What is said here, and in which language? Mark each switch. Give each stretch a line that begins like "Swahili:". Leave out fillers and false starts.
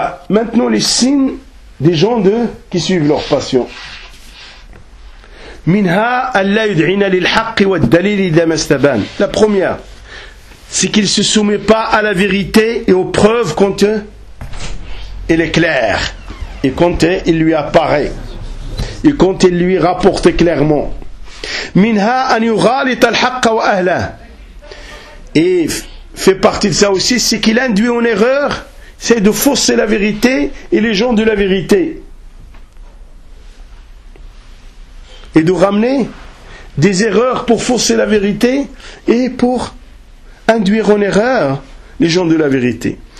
French: Maintenant, les signes des gens d'eux qui suivent leur passion.
Arabic: منها ألا يدعين للحق والدليل إذا ما استبان.
French: La première, c'est qu'il ne se soumet pas à la vérité et aux preuves quand il est clair. Et quand il lui apparaît. Et quand il lui rapporte clairement.
Arabic: منها أن يغالط الحق وأهله.
French: Et fait partie de ça aussi, c'est qu'il induit en erreur, c'est de fausser la vérité et les gens de la vérité. Et de ramener des erreurs pour fausser la vérité et pour induire en erreur les gens de la vérité.